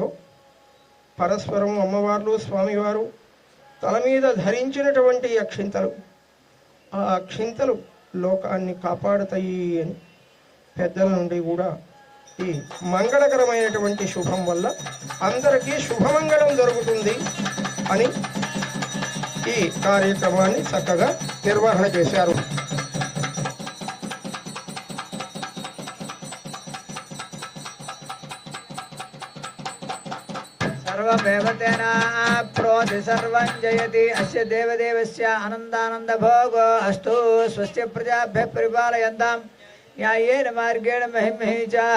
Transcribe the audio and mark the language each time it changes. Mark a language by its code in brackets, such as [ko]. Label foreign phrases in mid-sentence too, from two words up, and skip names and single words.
[te] పరస్పరం అమ్మవార్లు స్వామివారు తల మీద ధరించినటువంటి అక్షింతలు, ఆ అక్షింతలు లోకాన్ని కాపాడుతాయి అని పెద్దల నుండి కూడా ఈ మంగళకరమైనటువంటి శుభం వల్ల అందరికీ శుభమంగళం జరుగుతుంది అని ఈ కార్యక్రమాన్ని చక్కగా నిర్వహణ చేశారు. [sa] सर्वमेवतेनाप्नोति सर्वं जयति अस्य देवदेवस्य आनन्दानन्द भोगो अस्तु स्वस्य प्रजाभ्यः परिपालयन्तां न्याय्येन मार्गेण महिमहीचाः